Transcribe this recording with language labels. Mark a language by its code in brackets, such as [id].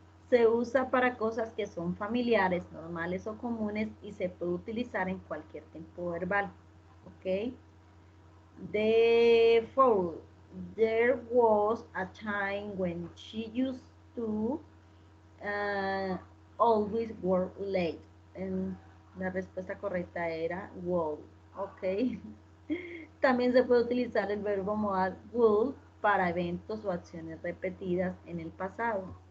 [es] Se usa para cosas que son familiares, normales o comunes y se puede utilizar en cualquier tiempo verbal. Okay. [en] The fourth, there was a time when she used to uh, always work late. [es] La respuesta correcta era would. Ok. También se puede utilizar el verbo modal would para eventos o acciones repetidas en el pasado.